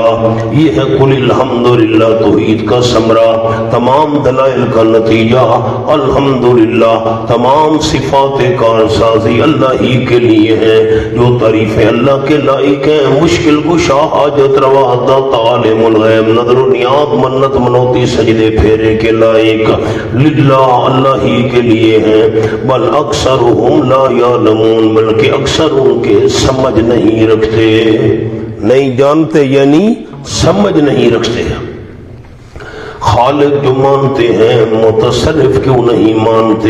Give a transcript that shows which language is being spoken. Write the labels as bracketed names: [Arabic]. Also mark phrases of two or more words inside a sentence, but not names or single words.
[Urdu] یہ ہے [Arabic] قل الحمدللہ [Urdu] توحید کا ثمرہ، تمام دلائل کا نتیجہ. الحمدللہ، تمام صفات کارسازی اللہ ہی کے لیے ہیں، جو تعریفیں اللہ کے لائق ہیں. مشکل کشا، حاجت روا، داتا، عالم الغیب، نظر و نیاز نیات منت منوتی سجدے پھیرے کے لائق للہ اللہ ہی کے لیے ہیں، [Arabic] بل اکثرہم لا یعلمون [Urdu] بلکہ اکثر ان کے سمجھ نہیں رکھتے، نہیں جانتے یعنی سمجھ نہیں رکھتے۔ خالق جو مانتے ہیں متصرف کیوں نہیں مانتے؟